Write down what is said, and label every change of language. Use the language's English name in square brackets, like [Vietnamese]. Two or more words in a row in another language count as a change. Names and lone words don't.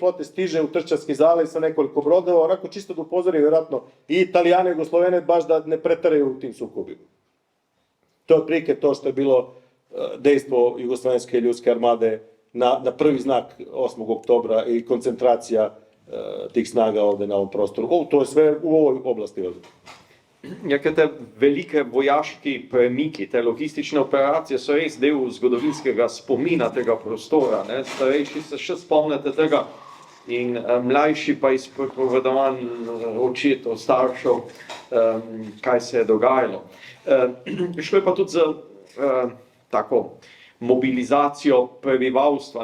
[Serbian] flote stiže u Tršćanski zaliv sa nekoliko brodova, onako čisto da upozori vjerojatno i Italijane i Jugoslovene baš da ne pretaraju u tim sukobima. To je otprilike to što je bilo dejstvo Jugoslovenske ljudske armade na prvi znak 8. oktobra i koncentracija tih snaga ovde na ovom prostoru. To je sve u ovoj oblasti ovde. [Slovenian] Ja, te velike vojaški premiki, te logistične operacije so res del zgodovinskega spomina tega prostora. Ne? Starejši se še spomnite tega in mlajši pa iz pripovedovanj očetov, staršev, kaj se je dogajalo. Šlo je pa tudi za tako mobilizacijo prebivalstva.